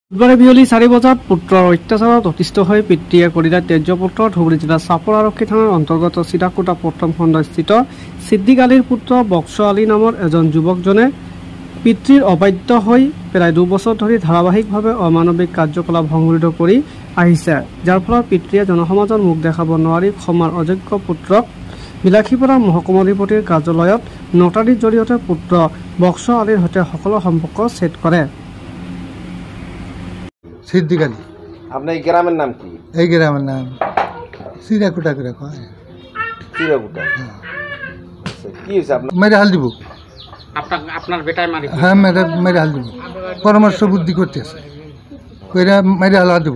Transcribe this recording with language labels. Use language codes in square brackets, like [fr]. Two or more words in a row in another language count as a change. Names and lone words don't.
[as] বুধবাৰে বিয়লি 4 বজাত পুত্ৰৰ অত্যাচাৰত অতিষ্ঠ হৈ পিতৃয়ে কৰিলে তেজপুত্ৰ ধুবুৰী জিলাৰ চাপৰ আৰক্ষী থানাৰ অন্তৰ্গত চিতাকুটা প্ৰথম খণ্ডস্থিত ছিদ্দিক আলীৰ পুত্ৰ বক্স আলী নামৰ এজন যুৱকজনে পিতৃৰ অবাধ্য হৈ প্ৰায় 2 বছৰ ধৰি ধাৰাবাহিকভাৱে অমানৱিক কাৰ্যকলাপ সংঘটিত কৰি আহিছে, যাৰ ফলত পিতৃয়ে জনসমাজৰ মুখ দেখাব নোৱাৰি ক্ষমাৰ অযোগ্য পুত্ৰক বিলাসীপাৰা মহকুমাধিপতিৰ কাৰ্যালয়ত নটাৰীৰ জৰিয়তে পুত্ৰ বক্স আলীৰ সৈতে সকলো সম্পৰ্ক ছেদ কৰে। [bn] সিদ্দিক আলী। আপনার এই গ্রামের নাম কি? এই গ্রামের নাম চিরাকুটা করে কয়। চিরাকুটা। আচ্ছা, কি হয়েছে আপনার? মেরে হাল দিব। আপনার বেটায় মারি? হ্যাঁ, মেরে হাল দিব। পরামর্শ বুদ্ধি করতেছে। কইরা মেরে হাল দিব।